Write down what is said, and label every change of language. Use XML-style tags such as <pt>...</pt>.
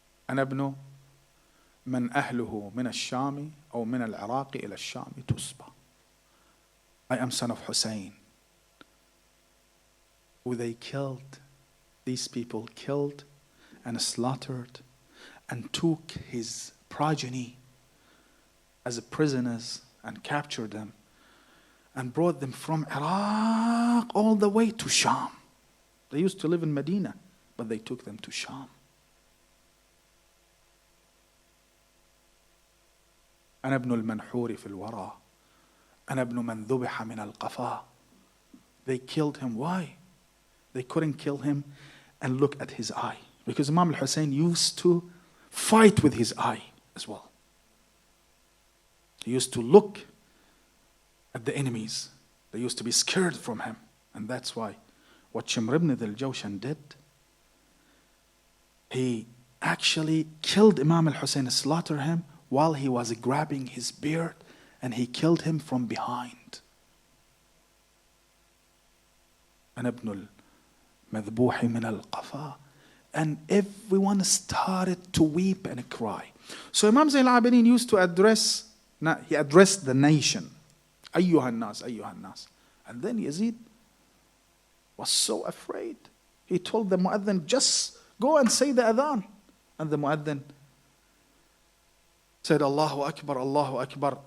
<ar>أنا ابن من أهله من الشام أو من العراق إلى الشام تسبى.</ar> <en>I am son of Hussein, who they killed. These people killed and slaughtered and took his progeny as prisoners and captured them and brought them from Iraq all the way to Sham. They used to live in Medina, but they took them to Sham.</en> <ar>أنا ابن المنحور في الورى. أنا ابن من ذبح من القفا.</ar> <en>They killed him. Why? They couldn't kill him and look at his eye. Because Imam al-Hussein used to fight with his eye as well. He used to look at the enemies. They used to be scared from him. And that's why what Shimr ibn al-Jawshan did, he actually killed Imam al-Hussein, slaughtered him while he was grabbing his beard, and he killed him from behind.</en> <ar>أنا ابن المذبوح من القفا.</ar> <en>And everyone started to weep and cry. So Imam Zayn al-Abidin used to address the nation.</en> <ar>أيها الناس, أيها الناس.</ar> <en>And then Yazid was so afraid. He told the muadhin, just go and say the adhan. And the muadhin said, Allahu Akbar, Allahu Akbar.</en>